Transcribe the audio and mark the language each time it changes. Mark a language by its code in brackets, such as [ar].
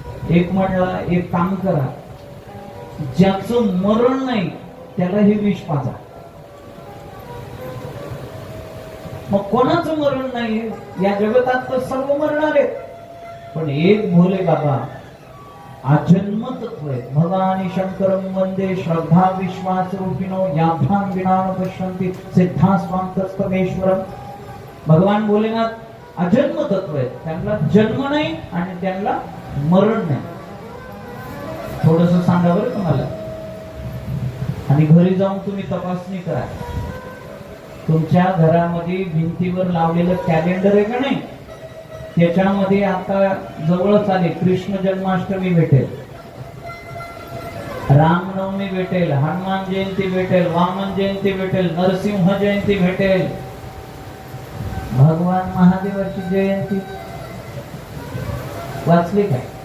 [mr] एक म्हणला, एक काम करा, ज्याचं मरण नाही त्याला हे विष पाजा. मग कोणाचं मरण नाही? या जगतात तर सर्व मरणार आहेत, पण एक भोले बाबा आजन्म तत्व आहे. [sa] भगवानी शंकरम वंदे श्रद्धा विश्वास रूपिणो याभ्याम विनान पश्यन्ति सिद्धा स्वांतस्तमेश्वरम. [mr] भगवान भोलेनाथ अजन्म तत्व आहे. त्यांना जन्म नाही आणि त्यांना मरण नाही. थोडस सांगा बरं तुम्हाला. आणि घरी जाऊन तुम्ही तपासणी करा. तुमच्या घरामध्ये भिंतीवर लावलेलं कॅलेंडर आहे का नाही, त्याच्यामध्ये आता जवळच आले कृष्ण जन्माष्टमी भेटेल, रामनवमी भेटेल, हनुमान जयंती भेटेल, वामन जयंती भेटेल, नरसिंह जयंती भेटेल, भगवान महादेवाची जयंती वाचली काय?